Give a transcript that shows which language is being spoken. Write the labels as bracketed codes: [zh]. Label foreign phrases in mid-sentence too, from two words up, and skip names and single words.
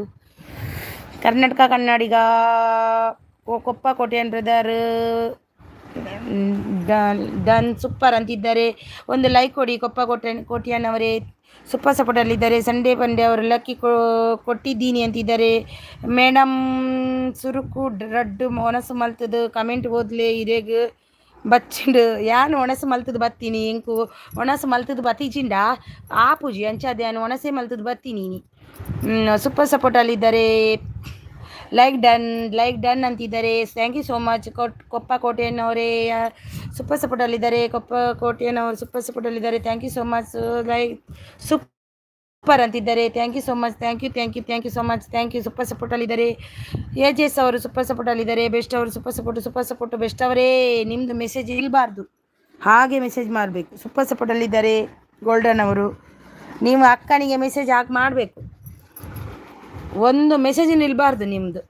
[kn] ಕರ್ನಾಟಕ ಕನ್ನಡಿಗ ಕೊಪ್ಪ ಕೋಟಿಯನ್ [en] brother done super [kn] ಅಂತಿದ್ದಾರೆ. ಒಂದು ಲೈಕ್ ಕೊಡಿ. ಕೊಪ್ಪ ಕೋಟಿಯನ್ ಅವರೇ ಸೂಪರ್ ಸಪೋರ್ಟಲ್ಲಿದ್ದಾರೆ. ಸಂಡೇ ಬಂಡೆ ಅವರು ಲಕ್ಕಿ ಕೊಟ್ಟಿದ್ದೀನಿ ಅಂತಿದ್ದಾರೆ. [tcy] ಮೇಡಮ್ ಸುರುಕು ರಡ್ಡು ಒಣಸು ಮಲ್ತದು ಕಮೆಂಟ್ ಓದ್ಲೆ ಇರೇಗ ಬಚ್ಚಿಂಡು ಯಾನು ಒಣಸು ಮಲ್ತದು ಬತ್ತೀನಿ ಇಂಕು ಒಣಸು ಮಲ್ತದು ಬತ್ತೀಜಿಂಡ ಆ ಪೂಜಿ ಅಂಚಾದ ಯಾನು ಒಣಸೆ ಮಲ್ತದು ಬತ್ತೀನಿ. [kn] ಸೂಪರ್ ಸಪೋರ್ಟಲ್ಲಿದ್ದಾರೆ. [en] like done ಅಂತಿದ್ದಾರೆ. thank you so much. [kn] ಕೊಪ್ಪ ಕೋಟೆಯನ್ ಅವರೇ ಸೂಪರ್ ಸಪೋರ್ಟಲ್ಲಿದ್ದಾರೆ. ಕೊಪ್ಪ ಕೋಟೆಯನ್ ಅವರು ಸೂಪರ್ ಸಪೋರ್ಟಲ್ಲಿದ್ದಾರೆ. [en] thank you so much. like super ಅಂತಿದ್ದಾರೆ. thank you so much. thank you so much. thank you. [kn] ಸೂಪರ್ ಸಪೋರ್ಟಲ್ಲಿದ್ದಾರೆ. AJS ಅವರು ಸೂಪರ್ ಸಪೋರ್ಟಲ್ಲಿದ್ದಾರೆ. ಬೆಸ್ಟ್ ಅವರು ಸೂಪರ್ ಸಪೋರ್ಟ್. ಬೆಸ್ಟ್ ಅವರೇ ನಿಮ್ಮದು ಮೆಸೇಜ್ ಇರಬಾರ್ದು, ಹಾಗೆ ಮೆಸೇಜ್ ಮಾಡಬೇಕು. ಸೂಪರ್ ಸಪೋರ್ಟಲ್ಲಿದ್ದಾರೆ. ಗೋಲ್ಡನ್ ಅವರು ನೀವು ಅಕ್ಕನಿಗೆ ಮೆಸೇಜ್ ಹಾಕಿ ಮಾಡಬೇಕು, ಒಂದು ಮೆಸೇಜ್ ನಿಲ್ಬಾರ್ದು ನಿಮ್ಮದು.